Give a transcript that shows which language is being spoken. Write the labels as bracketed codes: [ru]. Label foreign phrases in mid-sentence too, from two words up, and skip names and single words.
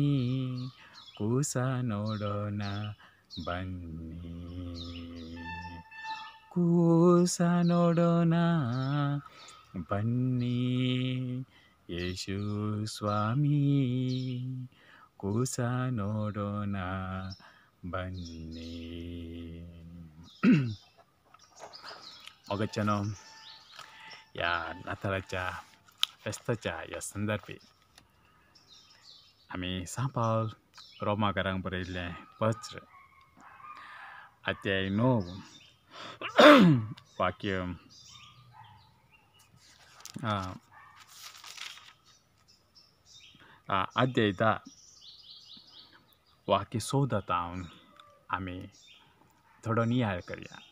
[kn] ಕೂಸ ನೋಡೋಣ ಬನ್ನಿ. ಕೂಸ ನೋಡೋಣ ಬನ್ನಿ ಯೇಸು ಸ್ವಾಮಿ. ಕೂಸ ನೋಡೋಣ बन्नी. [kok] मगच्यानो या नाताळाच्या फेस्ताच्या या संदर्भी आम्ही सान पावल रोमाकारांक बरयल्लें पत्र अध्याय 9 वाक्य अध्याय 10 वाक्य 14 तावन आम्ही थोडो नियाळ करूया.